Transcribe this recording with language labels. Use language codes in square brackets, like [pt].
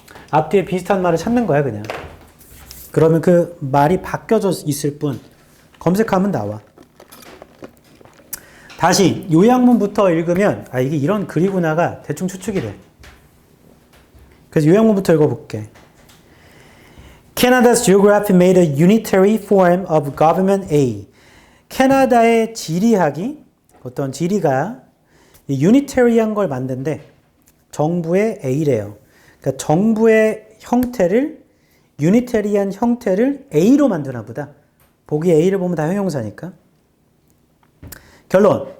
[ko] 앞뒤에 비슷한 말을 찾는 거야 그냥. 그러면 그 말이 바뀌어져 있을 뿐 검색하면 나와. 다시 요약문부터 읽으면 아 이게 이런 글이구나가 대충 추측이 돼. 그래서 요약문부터 읽어볼게. [en] Canada's geography made a unitary form of government A. [ko] 캐나다의 지리학이 어떤 지리가 유니테리한 걸 만든데 정부의 A래요. 그러니까 정부의 형태를 유니테리한 형태를 A로 만드나 보다. 보기 A를 보면 다 형용사니까. 결론.